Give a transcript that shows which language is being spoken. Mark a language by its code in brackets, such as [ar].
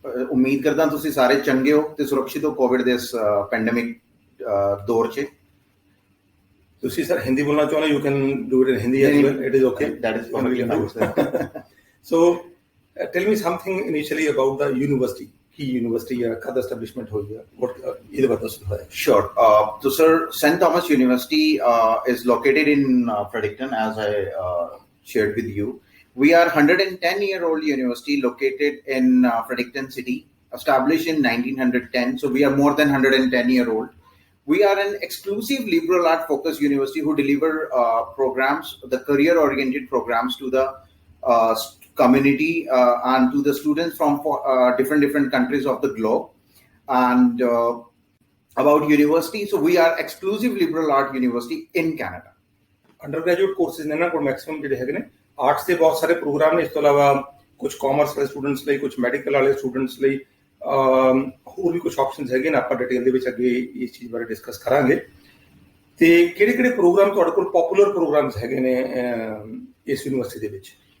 [pa] ਉਮੀਦ ਕਰਦਾ ਤੁਸੀਂ ਸਾਰੇ ਚੰਗੇ ਹੋ ਤੇ ਸੁਰੱਖਿਅਤ ਹੋ ਕੋਵਿਡ ਦੇ ਇਸ ਪੈਂਡੇਮਿਕ ਦੌਰ 'ਚ। ਤੁਸੀਂ ਸਰ ਹਿੰਦੀ ਬੋਲਣਾ ਚਾਹੁੰਦੇ, [en] You can do it in Hindi as well, it is okay, that is perfectly fine. So tell me something initially about the university. [pa] Ki university ਹੈ, ਕਦ ਐਸਟੈਬਲਿਸ਼ਮੈਂਟ ਹੋਈ ਹੈ, ਇਹਦੇ ਬਾਰੇ ਦੱਸੋ। [en] Sure. So, sir, St. Thomas University is located in Fredericton, as I shared with you. We are 110-year-old university located in Fredericton City, established in 1910. So, we are more than 110-year-old. We are an exclusive liberal art focused university who deliver programs, the career-oriented programs to the community and to the students from different countries of the globe. And about university, so we are exclusive liberal art university in Canada. [pa] ਅੰਡਰਗ੍ਰੈਜੂਏਟ courses ਨੇ ਨਾ ਕੋਲ maximum ਜਿਹੜੇ ਹੈਗੇ ਨੇ, arts ਦੇ ਬਹੁਤ ਸਾਰੇ programme ਨੇ, ਇਸ ਤੋਂ ਇਲਾਵਾ ਕੁਝ ਕਾਮਰਸ ਵਾਲੇ ਸਟੂਡੈਂਟਸ ਲਈ, ਕੁਝ ਮੈਡੀਕਲ ਵਾਲੇ ਸਟੂਡੈਂਟਸ ਲਈ, ਹੋਰ ਵੀ ਕੁਝ ਆਪਸ਼ਨਸ ਹੈਗੇ ਨੇ। ਆਪਾਂ ਡਿਟੇਲ ਦੇ ਵਿੱਚ ਅੱਗੇ ਇਸ ਚੀਜ਼ ਬਾਰੇ ਡਿਸਕਸ ਕਰਾਂਗੇ। ਤੇ ਕਿਹੜੇ ਕਿਹੜੇ ਪ੍ਰੋਗਰਾਮ ਤੁਹਾਡੇ ਕੋਲ ਪਪੂਲਰ ਪ੍ਰੋਗਰਾਮਸ ਹੈਗੇ ਨੇ ਇਸ ਯੂਨੀਵਰਸਿਟੀ ਦੇ ਵਿੱਚ?